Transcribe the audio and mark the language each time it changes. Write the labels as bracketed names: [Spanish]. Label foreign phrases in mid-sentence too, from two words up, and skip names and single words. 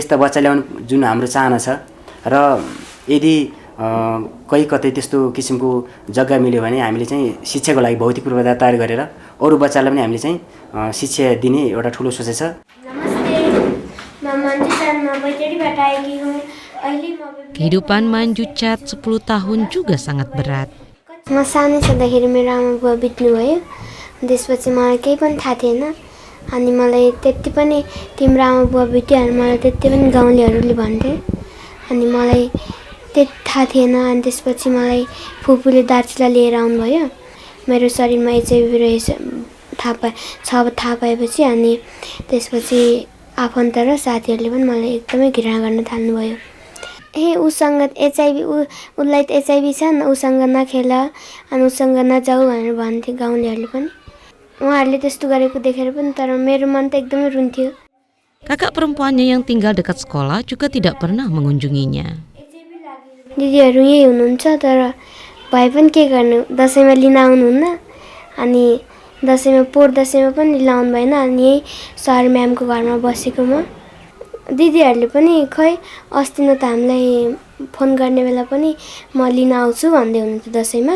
[Nepali] त्यस्ता बच्चा ल्याउनु जुन हाम्रो चाहना छ र यदि कहीँ कतै त्यस्तो किसिमको जग्गा मिल्यो भने हामीले चाहिँ शिक्षाको लागि भौतिक पूर्वाधार तयार गरेर अरू बच्चालाई पनि हामीले चाहिँ शिक्षा दिने एउटा ठुलो सोचाइ छ। नमस्ते, म मञ्जुचानमा बैतडीबाट आएकी हुँ। अहिले म [Indonesian] Kehidupan Manjucat 10 tahun juga sangat berat. [Nepali] म सानै छँदाखेरि मेरो आमा बुवा बित्नुभयो। त्यसपछि मलाई केही पनि थाहा थिएन। अनि मलाई त्यति पनि तिम्रो आमा बुवा बित्यो भने मलाई त्यति पनि गाउँलेहरूले भन्थे। अनि मलाई त्यति थाहा थिएन। अनि त्यसपछि मलाई फुपूले दार्चुला लिएर आउनुभयो। मेरो शरीरमा एचआइभी रहेछ थाहा पाएपछि अनि त्यसपछि आफन्त र साथीहरूले पनि मलाई एकदमै घृणा गर्न थाल्नुभयो। उसँग एचआइभी उसलाई त एचआइभी छ न, उसँग नखेल अनि उसँग नजाऊ भनेर भन्थे गाउँलेहरूले पनि। उहाँहरूले त्यस्तो गरेको देखेर पनि तर मेरो मन त एकदमै रुन्थ्यो। [Indonesian] Kakak perempuannya yang tinggal dekat sekolah juga tidak pernah mengunjunginya. [Nepali] दिदीहरू यही हुनुहुन्छ तर भए पनि के गर्ने, दसैँमा लिन आउनुहुन्न। अनि दसैँमा पनि लिन आउनु भएन। अनि यही सर म्यामको घरमा बसेको म। दिदीहरूले पनि खै अस्ति न त हामीलाई फोन गर्ने बेला पनि म लिन आउँछु भन्दै हुनुहुन्थ्यो दसैँमा।